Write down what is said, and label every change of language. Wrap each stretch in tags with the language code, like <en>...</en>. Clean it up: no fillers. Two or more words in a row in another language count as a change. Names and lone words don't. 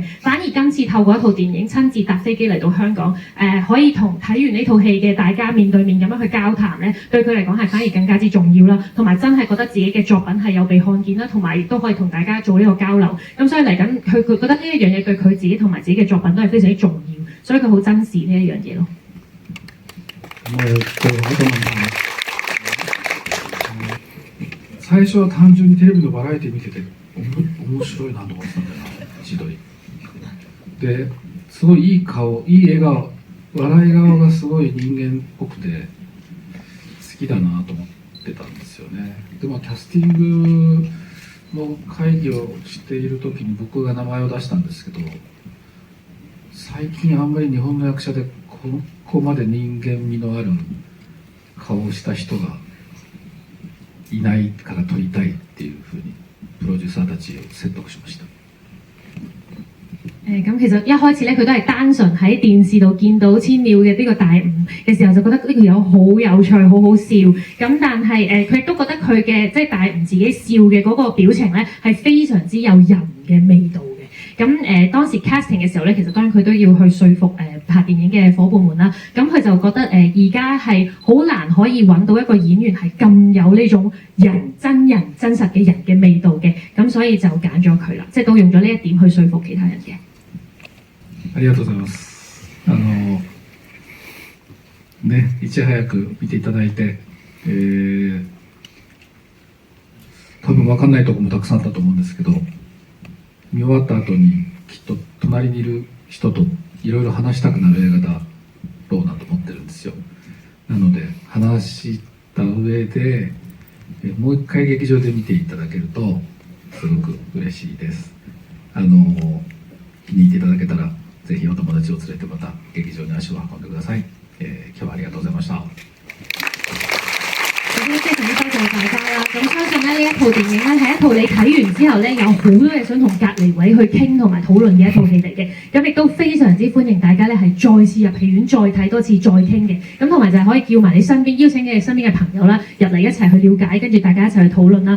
<yue>反而今次透過一套電影親自搭飛機嚟到香港，可以同睇完呢套戲嘅大家面對面咁樣去交談咧，對佢嚟講係反而更加之重要啦，同埋真係覺得自己嘅作品係有被看見啦，同埋亦都可以同大家做呢個交流。咁所以嚟緊佢覺得呢一樣嘢對佢自己同埋自己嘅作品都係非常之重要，所以佢好珍視呢一樣嘢咯。最後一個問題，</yue> <ja>最初は単純にテレビのバラエティ見てて面白いなと思ってたんだよな、自撮りですごいいい顔、いい笑顔、笑い顔がすごい人間っぽくて好きだなと思ってたんですよね。でキャスティングの会議をしている時に僕が名前を出したんですけど、最近あんまり日本の役者でここまで人間味のある顔をした人がいないから撮りたいっていうふうにプロデューサーたちを説得しました。</ja> <yue>咁其實一開始咧，佢都係單純喺電視度見到千鳥嘅呢個大吳嘅時候，就覺得呢條友好有趣、好好笑。咁但係佢亦都覺得佢嘅即係大吳自己笑嘅嗰個表情咧，係非常之有人嘅味道嘅。咁當時 casting 嘅時候咧，其實當然佢都要去說服拍電影嘅伙伴們啦。咁佢就覺得而家係好難可以揾到一個演員係咁有呢種真人真實嘅人嘅味道嘅。咁所以就揀咗佢啦，即係都用咗呢一點去說服其他人嘅。</yue> <ja>ありがとうございます。いち早く見ていただいて、多分分かんないところもたくさんあったと思うんですけど、見終わった後にきっと隣にいる人といろいろ話したくなる映画だろうなと思ってるんですよ。なので話した上でもう一回劇場で見ていただけるとすごく嬉しいです。気に入っていただけたらぜひお友達を連れてまた劇場に足を運んでください。今日はありがとうございました。</ja> <yue>都非常之多謝大家啦。咁相信咧呢一套電影咧係一套你睇完之後咧有好多嘢想同隔離位去傾同埋討論嘅一套戲嚟嘅。咁亦都非常之歡迎大家咧係再次入戲院再睇多次再傾嘅。咁同埋就係可以叫埋你身邊邀請你身邊嘅朋友啦入嚟一齊去了解，跟住大家一齊去討論啦。</yue>